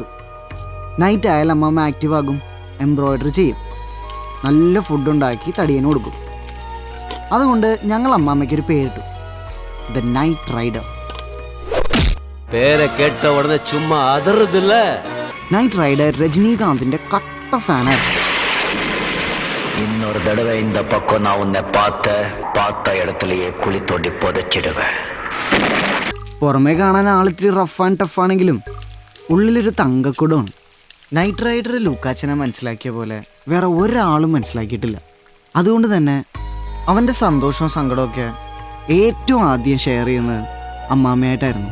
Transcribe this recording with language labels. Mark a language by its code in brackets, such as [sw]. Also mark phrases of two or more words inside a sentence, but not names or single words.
[ml] നൈറ്റ് ആയാൽ അമ്മാമ്മ ആക്റ്റീവ് ആകും, എംബ്രോയിഡറി ചെയ്യും, നല്ല ഫുഡ് ഉണ്ടാക്കി തടിയന് കൊടുക്കും. അതുകൊണ്ട് ഞങ്ങൾ അമ്മാമ്മയ്ക്കൊരു പേരിട്ടു, ദ നൈറ്റ് റൈഡർ. പേരെ കേട്ട ഉടനെ ചുമ്മാ അതറുതില്ല. നൈറ്റ് റൈഡർ രജനീകാന്തിന്റെ കട്ട ഫാനായിരുന്നു. [ta] இன்னொரு தடவை இந்த பக்கம் நான் உன்னை பார்த்த இடத்துலயே குழி தோண்டி புதைச்சிடுவேன். [ml] പുറമേ കാണാൻ ആളിത്തിരി [en] rough and tough [ml] ആണെങ്കിലും ഉള്ളിലൊരു തങ്കക്കുടമാണ്. നൈറ്റ് റൈഡർ ലൂക്കാച്ചനെ മനസ്സിലാക്കിയ പോലെ വേറെ ഒരാളും മനസ്സിലാക്കിയിട്ടില്ല. അതുകൊണ്ട് തന്നെ അവൻ്റെ സന്തോഷവും സങ്കടമൊക്കെ ഏറ്റവും ആദ്യം ഷെയർ ചെയ്യുന്നത് അമ്മാമ്മയായിട്ടായിരുന്നു.